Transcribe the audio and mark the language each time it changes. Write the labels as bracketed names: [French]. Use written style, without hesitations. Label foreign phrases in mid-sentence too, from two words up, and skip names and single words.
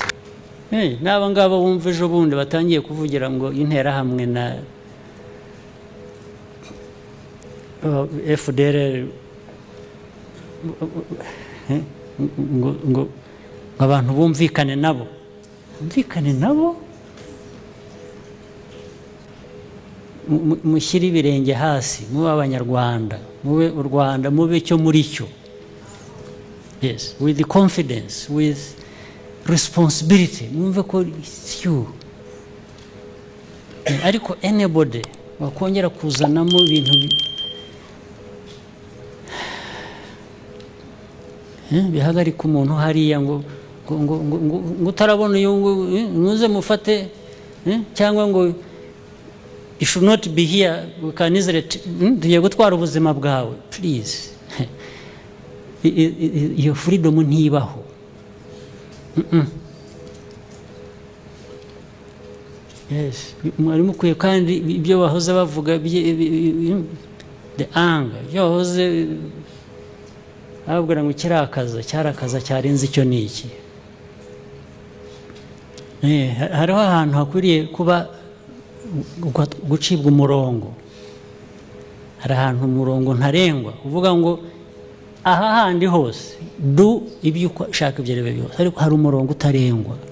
[Kinyarwanda] N'aba ngaba bumva ejo bundi batangiye kuvugira ngo interahamwe na FDR ngo abantu bumvikane nabo mushyire ibirenge hasi mube abanyarwanda mube u Rwanda mube cyo muri cyo. [English] Yes, with the confidence, with responsibility. [Kinyarwanda] Mwumve ko [English] it's you. [Kinyarwanda] Ariko anybody wakongera kuzanamo ibintu bihagarika umuntu hariya ngo utarabona uyu muze mufate cyangwa ngo [English] you should not be here, we can easily [Kinyarwanda] tugiye gutwara ubuzima bwawe. Please, iyo freedom ntibaho. Yes, mwari mukwiye kandi ibyo bahoze bavuga [English] the anger [Kinyarwanda] ibyo bahoze ababwira ngo cyarakaza cyarenze icyo n'iki. Hariho ahantu hakwiriye kuba gucibwa umurongo. Hari ahantu umurongo ntarengwa uvuga ngo aha handi hose du ibyo ushaka ibyo rebe byose, ariko hari umurongo utarengwa.